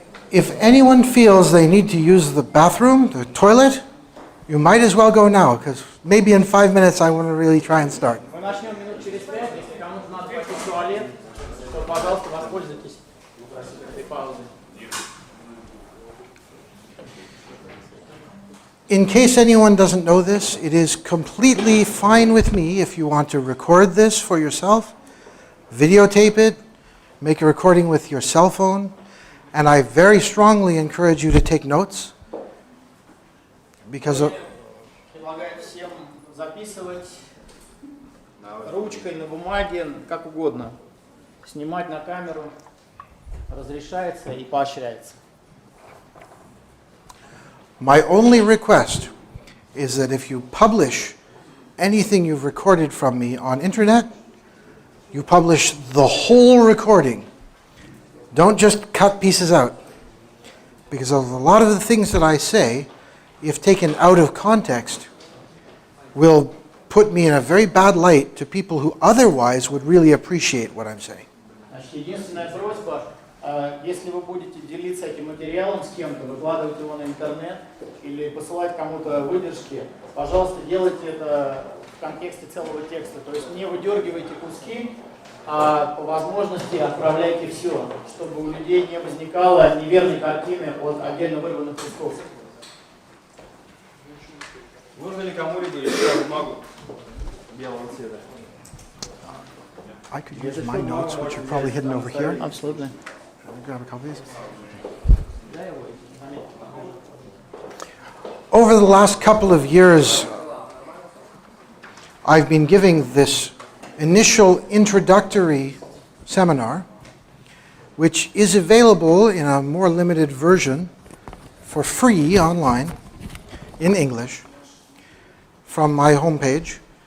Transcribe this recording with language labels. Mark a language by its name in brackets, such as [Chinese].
[English] If anyone feels they need to use the bathroom, the toilet, you might as well go now, because maybe in 5 minutes I want to really try and start. [Russian] Мы начнем минут через 5, если кому-то надо пойти в туалет, то, пожалуйста, воспользуйтесь этой паузой. [English] In case anyone doesn't know this, it is completely fine with me if you want to record this for yourself, videotape it, make a recording with your cell phone, and I very strongly encourage you to take notes because of... [Russian] Предлагаю всем записывать ручкой, на бумаге, как угодно. Снимать на камеру разрешается и поощряется. [English] My only request is that if you publish anything you've recorded from me on internet, you publish the whole recording. Don't just cut pieces out. Because of a lot of the things that I say, if taken out of context, will put me in a very bad light to people who otherwise would really appreciate what I'm saying. [Russian] Значит, единственная просьба, если вы будете делиться этим материалом с кем-то, выкладывать его на интернет или посылать кому-то выдержки, пожалуйста, делайте это в контексте целого текста. То есть не выдергивайте куски, а по возможности отправляйте все, чтобы у людей не возникало неверной картины от отдельно вырванных кусков. Нужно ли кому-либо еще бумагу белого цвета? [English] I could use my notes, which are probably hidden over here. Absolutely. Shall I grab a copy of these? Over the last couple of years, I've been giving this initial introductory seminar, which is available in a more limited version for free online in English from my homepage.